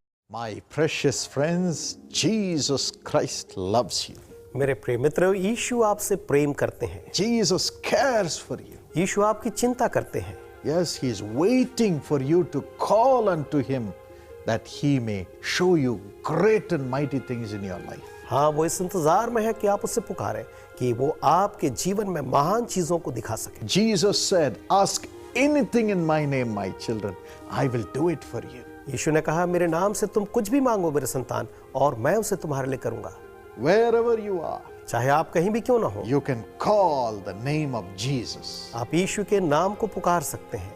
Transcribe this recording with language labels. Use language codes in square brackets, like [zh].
[en] My precious friends, Jesus Christ loves you. [hi] मेरे प्रिय मित्रों, यीशु आपसे प्रेम करते हैं. [en] Jesus cares for you. [hi] यीशु आपकी चिंता करते हैं. [en] Yes, He is waiting for you to call unto Him that He may show you great and mighty things in your life. [hi] हाँ, वो इस इंतजार में है कि आप उससे पुकारें कि वो आपके जीवन में महान चीजों को दिखा सके. [en] Jesus said, ask anything in my name, my children, I will do it for you. [hi] यीशु ने कहा, मेरे नाम से तुम कुछ भी मांगो मेरे संतान, और मैं उसे तुम्हारे लिए करूंगा. [en] Wherever you are, [hi] चाहे आप कहीं भी क्यों ना हो, [en] you can call the name of Jesus. [hi] आप यीशु के नाम को पुकार सकते हैं.